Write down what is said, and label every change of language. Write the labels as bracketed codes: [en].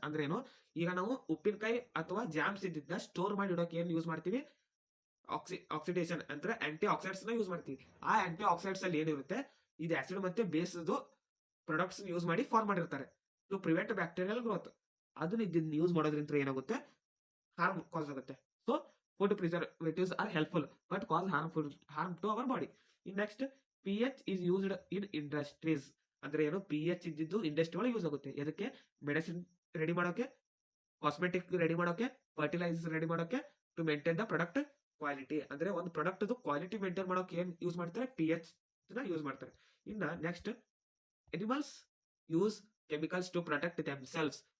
[kn] ಅಂದ್ರೆ ಏನು, ಈಗ ನಾವು ಉಪ್ಪಿನಕಾಯಿ ಅಥವಾ ಜಾಮ್ಸ್ ಇದ್ದಿದ್ದ ಸ್ಟೋರ್ ಮಾಡಿ ಇಡೋಕೆ ಏನ್ ಯೂಸ್ ಮಾಡ್ತೀವಿ, ಆಕ್ಸಿಡೇಷನ್ ಅಂದ್ರೆ ಆಂಟಿ ಆಕ್ಸಿಡೆಂಟ್ಸ್ ನ ಯೂಸ್ ಮಾಡ್ತೀವಿ. ಆ ಆಂಟಿ ಆಕ್ಸಿಡೆಂಟ್ಸ್ ಅಲ್ಲಿ ಏನಿರುತ್ತೆ, ಇದು ಆಸಿಡ್ ಮತ್ತೆ ಬೇಸ್ ಪ್ರಾಡಕ್ಟ್ಸ್ ಯೂಸ್ ಮಾಡಿ ಫಾರ್ಮ್ ಮಾಡಿರ್ತಾರೆ [en] To prevent bacterial growth. [kn] ಅದನ್ನ ಇದನ್ನ ಯೂಸ್ ಮಾಡೋದ್ರಿಂದ ಏನಾಗುತ್ತೆ, ಹಾರ್ಮ್ ಕಾಸ್ ಆಗುತ್ತೆ. [en] So food preservatives are helpful but cause harm to our body. In next, pH is used in industries. [kn] ಅಂದ್ರೆ ಏನು, pH ಇದ್ದಿದ್ದು ಇಂಡಸ್ಟ್ರಿ ಒಳಗೆ ಯೂಸ್ ಆಗುತ್ತೆ. ಎದಕ್ಕೆ, ಮೆಡಿಸಿನ್ ರೆಡಿ ಮಾಡೋಕೆ, ಕಾಸ್ಮೆಟಿಕ್ ರೆಡಿ ಮಾಡೋಕೆ, ಫರ್ಟಿಲೈಸರ್ಸ್ ರೆಡಿ ಮಾಡೋಕೆ, [en] To maintain the product quality. [kn] ಅಂದ್ರೆ ಒಂದು ಪ್ರಾಡಕ್ಟ್ ಕ್ವಾಲಿಟಿ ಮೇಂಟೈನ್ ಮಾಡೋಕೆ ಏನ್ ಯೂಸ್ ಮಾಡ್ತಾರೆ, pH ನ ಯೂಸ್ ಮಾಡ್ತಾರೆ. [en] ಇನ್ನ next, animals use chemicals to protect themselves.